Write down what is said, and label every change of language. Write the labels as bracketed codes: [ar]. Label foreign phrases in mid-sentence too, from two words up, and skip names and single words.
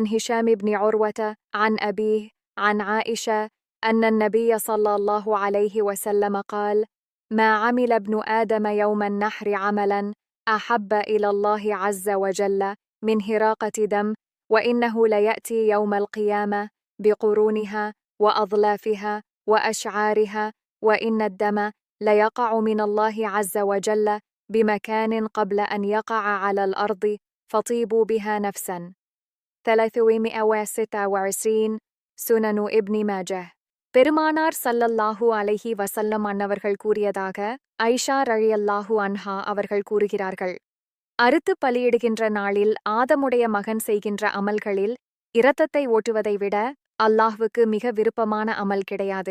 [ar] هشام بن عروة عن أبيه عن عائشة أن النبي صلى الله عليه وسلم قال: ما عمل ابن آدم يوم النحر عملا أحب إلى الله عز وجل من هراقة دم، وإنه ليأتي يوم القيامة بقرونها وأظلافها وأشعارها، وإن الدم ليقع من الله عز وجل بمكان قبل أن يقع على الأرض فطيبوا بها نفسا. [ta] 326 சுனனு இப்னி மாஜஹ். பெருமானார் [ar] صلى الله عليه وسلم [ta] அன்னவர்கள் கூறியதாக ஐஷா [ar] رضي الله عنها [ta] அவர்கள் கூறுகிறார்கள்: அறுத்து பலியிடுகின்ற நாளில் ஆதமுடைய மகன் செய்கின்ற அமல்களில் இரத்தத்தை ஓட்டுவதை விட அல்லாஹ்வுக்கு மிக விருப்பமான அமல் கிடையாது.